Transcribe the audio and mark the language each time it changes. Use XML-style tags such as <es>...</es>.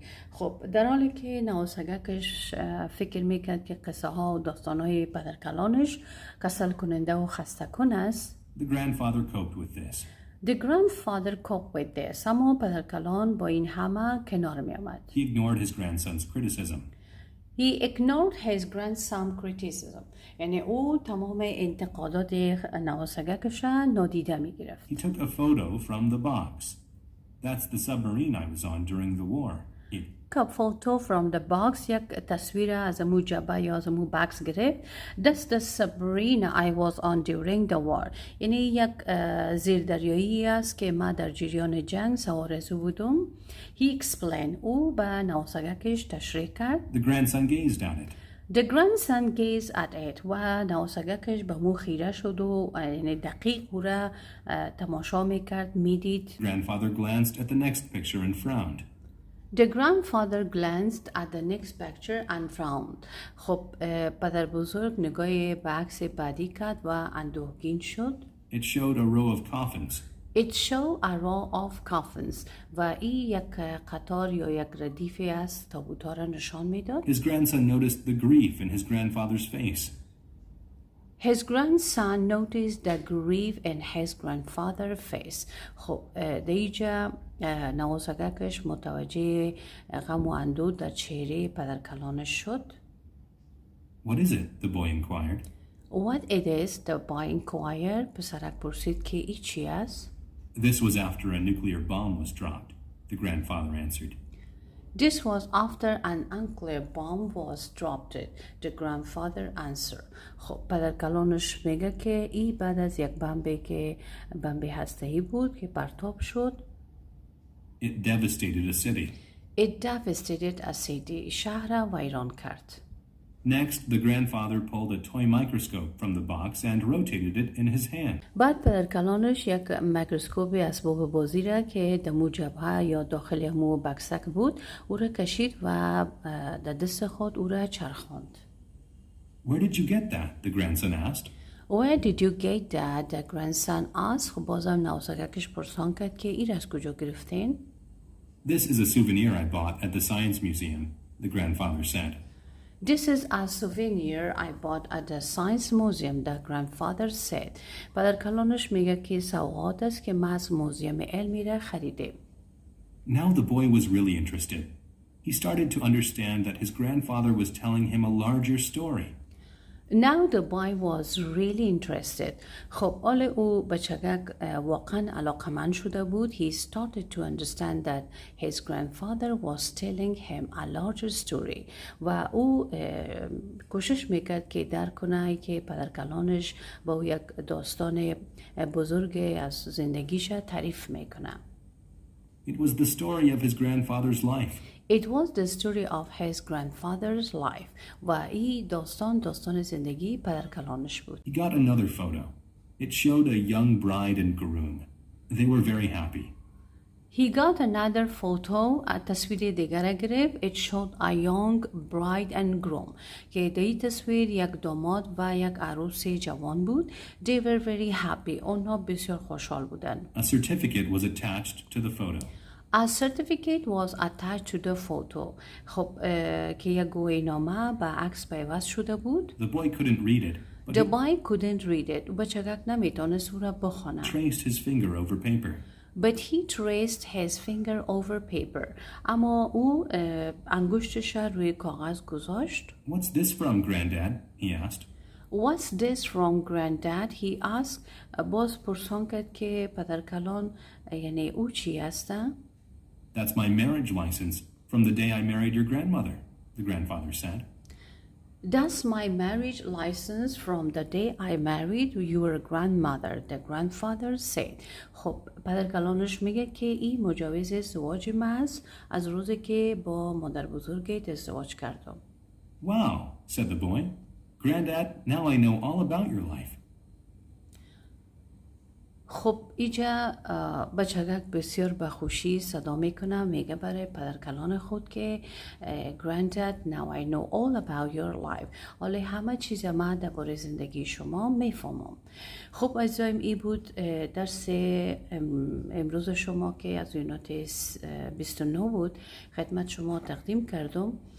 <fa>خب در حالی که نواسگکش فکر میکرد که قصه ها و داستان های پدرکلانش کسل کننده و خسته کن است.</fa> <en>The grandfather coped with this. The grandfather coped with this.</en> <fa>اما پدرکلان با این همه کنار می آمد.</fa> <en>He ignored his grandson's criticism. He ignored his grandson's criticism.</en> <fa>یعنی او تمام انتقادات نواسگکش نادیده می گرفت.</fa> <en>He took a photo from the box. That's the submarine I was on during the war. photo from the box.</en> <fa>یک تصویر از امو جبه یا از امو بکس گرفت.</fa> <en>That's the submarine I was on during the war.</en> <fa>یعنی یک زیردریایی است که ما در جریان جنگ سوار از بودم.</fa> <en>He explained.</en> <fa>او به نواسگکش تشریح کرد.</fa> <en>The grandson gazed at it. The grandson gazed at it.</en> <fa>و نواسگکش به مو خیره شد و یعنی دقیق او را تماشا میکرد، میدید.</fa> <en>Grandfather glanced at the next picture and frowned. The grandfather glanced at the next picture and frowned.</en> <fa>خب پدر بزرگ نگاه به عکس بعدی کرد و اندوهگین شد.</fa> <en>It showed a row of coffins. It showed a row of coffins.</en> <fa>و این یک قطار یا یک ردیفی از تابوت‌ها را نشان میداد.</fa> <en>His grandson noticed the grief in his grandfather's face. His grandson noticed the grief in his grandfather's face.</en> <fa>خب دیجا نواسگکش متوجه غم و اندوه در چهره پدرکلانش شد.</fa> <en>What is it? The boy inquired. What it is? The boy inquired.</en> <fa>پسرک پرسید که ای چی است؟</fa> <en>This was after a nuclear bomb was dropped, the grandfather answered. This was after an nuclear bomb was dropped, the grandfather answered.</en> <fa>خب پدرکلانش میگه که ای بعد از یک بمب هسته‌ای بود که پرتاب شد.</fa> <en>It devastated a city. It devastated a city.</en> <fa>شهر را ویران کرد.</fa> <en>Next, the grandfather pulled a toy microscope from the box and rotated it in his hand.</en> <fa>بعد پدرکلانش یک میکروسکوپ اسباب بازی را که در مو جبهه یا داخل مو بکسک بود او را کشید و در دست خود او را چرخاند.</fa> <en>Where did you get that? The grandson asked. Where did you get that? The grandson asked.</en> <fa>خب بازم نواسگکش پرسان کرد که این از کجا گرفتین؟</fa> <en>This is a souvenir I bought at the science museum, the grandfather said. This is a souvenir I bought at the science museum, the grandfather said.</en> <fa>پدر کلانش میگه که سوغات است که من از موزیم علمی را خریده.</fa> <en>Now the boy was really interested. He started to understand that his grandfather was telling him a larger story. Now the boy was really interested.</en> <fa>خب حال او بچگک واقعا علاقمند شده بود.</fa> <en>He started to understand that his grandfather was telling him a larger story.</en> <fa>و او کوشش میکرد که درک کنه که پدرکلانش با او یک داستان بزرگ از زندگیش تعریف میکنه.</fa> <en>It was the story of his grandfather's life. It was the story of his grandfather's life.</en> <fa>و این داستان زندگی پدرکلانش بود.</fa> <en>He got another photo. It showed a young bride and groom. They were very happy. He got another photo.</en> <fa>تصویر دیگر گرفت.</fa> <en>It showed a young bride and groom.</en> <fa>که در این تصویر یک داماد و یک عروس جوان بود.</fa> <en>They were very happy.</en> <fa>آنها بسیار خوشحال بودند.</fa> <en>A certificate was attached to the photo. A certificate was attached to the photo.</en> <fa>خب که یک گواهینامه به عکس پیوست شده بود.</fa> <en>The boy couldn't read it. But The boy couldn't read it.</en> <fa>بچگک نمیتونست او را بخونه.</fa> <en>traced his finger over paper. But he traced his finger over paper.</en> <fa>اما او انگشتش روی کاغذ گذاشت.</fa> <en>What's this from, Granddad? He asked. What's this from, Granddad? He asked.</en> <fa>باز پرسان کرد که پدرکلان یعنی او چی هسته؟</fa> <en>That's my marriage license from the day I married your grandmother, the grandfather said. That's my marriage license from the day I married your grandmother, the grandfather said.</en> <fa>خب پدرکلانش میگه که این مجوز ازدواج محض از روزی که با مادر بزرگت ازدواج کردم.</fa> <en>Wow, said the boy. Granddad, now I know all about your life.</en> <fa>خب اینجا بچگک بسیار به خوشی صدا میکنه میگه برای پدرکلان خود که</fa> <en>Granddad, now I know all about your life.</en> <fa>حالا همه چیز من درباره زندگی شما میفهمم. خب عزیزایم این بود درس امروز شما که از یونت 29 بود خدمت شما تقدیم کردم.</fa>